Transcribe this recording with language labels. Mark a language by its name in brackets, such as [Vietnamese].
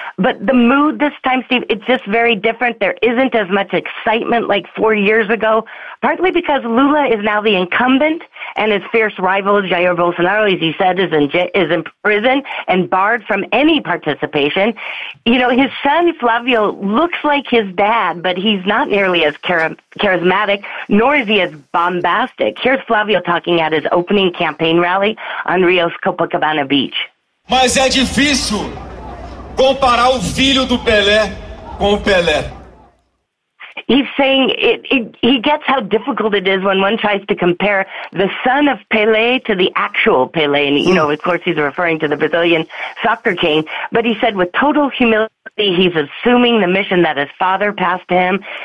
[English] But the mood this time, Steve, it's just very different. There isn't as much excitement like 4 years ago, partly because Lula is now the incumbent and his fierce rival, Jair Bolsonaro, as you said, is in prison and barred from any participation. You know, his son, Flávio, looks like his dad, but he's not nearly as charismatic, nor is he as bombastic. Here's Flávio talking at his opening campaign rally on Rio's Copacabana Beach. [Portuguese] Mas é difícil comparar o filho do Pelé com o Pelé. [English] He's saying he gets how difficult it is when one tries to compare the son of Pelé to the actual Pelé. And, you know, of course, he's referring to the Brazilian soccer king. But he said with total humility, he's assuming the mission that his father passed to him.